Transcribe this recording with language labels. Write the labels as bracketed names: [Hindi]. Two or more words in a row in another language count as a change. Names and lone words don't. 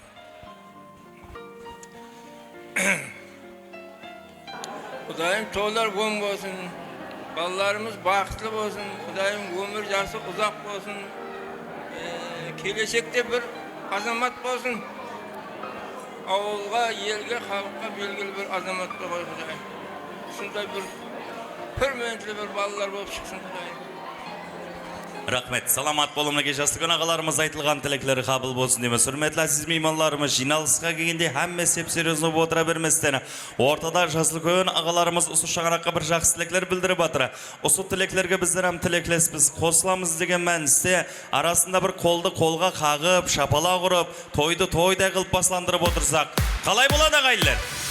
[Kara-Kalpak] Құдайым тойлар оң болсын, балаларымыз бақытлы болсын, Құдайым өмір жасы ұзақ болсын, келешекте бір азамат болсын, ауылға, елге, халыққа белгілі бір азамат болсын Құдайым. Шындай бір hürmetli bir ballar болып шықсын Құдайым. Рахмет. Саламат болуыны жасы күн ағаларымыз айтылған тілектері қабыл болсын дейміз. Hürmetli әзиз меймандарымыз, жиналысқа келгенде әмме сеп-серьезно отыра берместен, ортада жасы күн ағаларымыз осы шаңыраққа бір жақсы тілектер білдіріп жатыр. Осы тілектерге біздер әм тілеклеспіз, қосыламыз деген мәністе арасында бір қолды қолға қағып, шапала құрып, тойды тойдай қылып басландырып отырсақ, қалай болады ағайлар?